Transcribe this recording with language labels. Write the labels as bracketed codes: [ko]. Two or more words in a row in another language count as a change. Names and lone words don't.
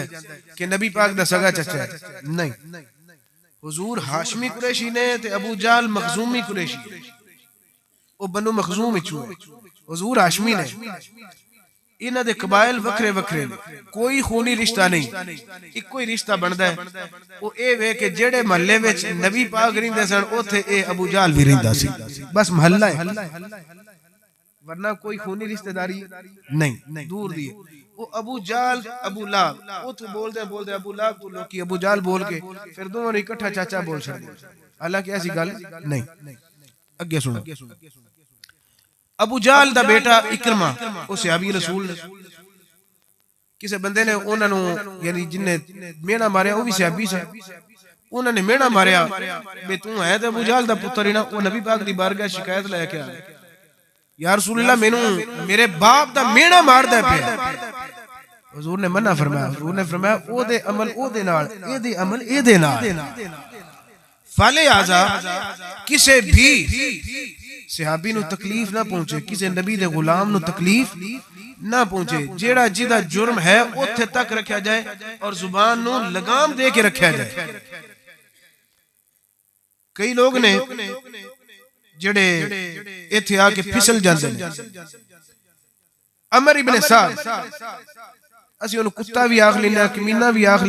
[pa] کہ نبی پاک دا سگا چچا ہے، نہیں، حضور ہاشمی قریشی نے تے ابو جہل مخزومی قریشی، او بنو مخزوم وچوں ہے، حضور ہاشمی نے، انہاں دے قبائل وکھرے وکھرے نے، کوئی خونی رشتہ نہیں، ایک کوئی رشتہ بندا ہے، او اے وے کہ جڑے محلے وچ نبی پاک رہندے سن اوتھے اے ابو جہل بھی رہندا سی، بس محلہ ہے، ورنہ کوئی خونی رشتہ داری نہیں، دور دی۔ وہ ابو جہل ابو لہب، او تو بول دے ابو لہب تو لوکی ابو جہل بول کے پھر دونوں نے اکٹھا چاچا بول چھڑ دے، حالانکہ ایسی گل نہیں۔ اگے سنو، ابو جہل دا بیٹا اکرمہ او صحابی رسول نے، کسے بندے نے انہاں نو یعنی جن نے مینا ماریا وہ بھی صحابی سے، انہاں نے مینا ماریا بے تو ہے تے ابو جہل دا پتر ہی نا، وہ نبی پاک دی بارگاہ شکایت لے کے آیا، یا رسول اللہ مینوں میرے باپ دا مینا مار دے پیا۔ حضور نے منع فرمایا، حضور نے فرمایا او دے عمل او دے نال، اے دے عمل اے دے نال، فلہذا کسے بھی صحابی نو تکلیف نہ پہنچے، کسے نبی دے غلام نو تکلیف نہ پہنچے، جیڑا جدا جرم ہے اوتھے تک رکھیا جائے اور زبان نو لگام دے کے رکھیا جائے۔ کئی لوگ نے جڑے ایتھے آ کے پھسل جاندے ہیں، عمر ابن سعد اسی انہوں کتا بھی آکھ لینا، کمینہ بھی آکھ